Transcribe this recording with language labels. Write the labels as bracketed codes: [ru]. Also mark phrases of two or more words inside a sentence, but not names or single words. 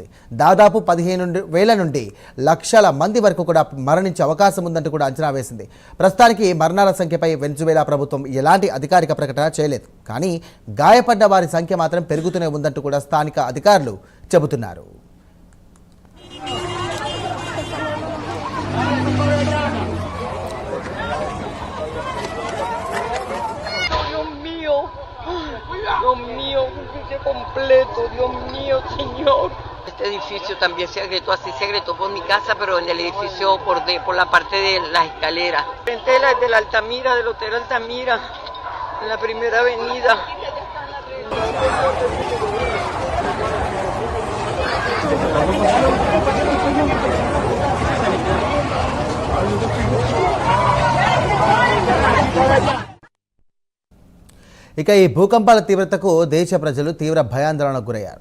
[te] దాదాపు 15,000 నుండి లక్షల మంది వరకు కూడా మరణించే అవకాశం ఉందంటూ కూడా అంచనా వేసింది. ప్రస్తుతానికి మరణాల సంఖ్యపై వెనిజువేలా ప్రభుత్వం ఎలాంటి అధికారిక ప్రకటన చేయలేదు. కానీ గాయపడ్డ వారి సంఖ్య మాత్రం పెరుగుతూనే ఉందంటూ కూడా స్థానిక అధికారులు చెబుతున్నారు. [es] Este edificio también se agrietó, así se agrietó por mi casa, pero en el edificio por la parte de las escaleras. Frente de la Altamira, del Hotel Altamira, en la primera avenida. [te] ఈ భూకంపాల తీవ్రతకు దేశ ప్రజలు తీవ్ర భయాందోళనకు గురయ్యారు.